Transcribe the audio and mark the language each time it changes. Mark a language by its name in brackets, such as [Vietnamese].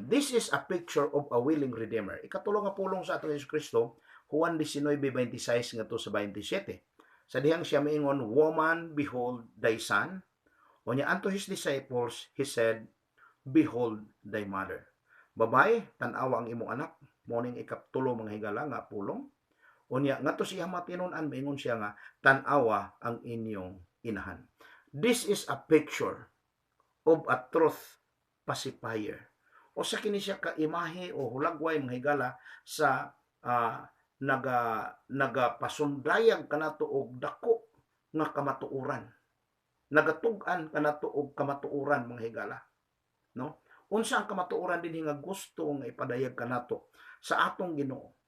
[English] This is a picture of a willing Redeemer. [Cebuano] Ikatulo nga pulong sa atong Hesus Kristo, Juan 19:26 ngadto sa 27. Sa dihang siya miingon, [English] "Woman, behold thy son." [Cebuano] Unya [English] unto his disciples, he said, "Behold thy mother." [Cebuano] Babae, tan-awa ang imong anak. Morning ikatulo mga higala nga pulong. Unya ngadto siya matinun-an, miingon siya nga, tan-awa ang inyong inahan. [English] This is a picture of a truth pacifier. [Cebuano] O sa kini siya ka imahe o hulagway mga higala sa nagapasundayag kanato og dako nga kamatuoran. Nagatug-an kanato og kamatuoran mga higala. No? Unsa ang kamatuoran dinhi nga gusto nga ipadayag kanato sa atong Ginoo?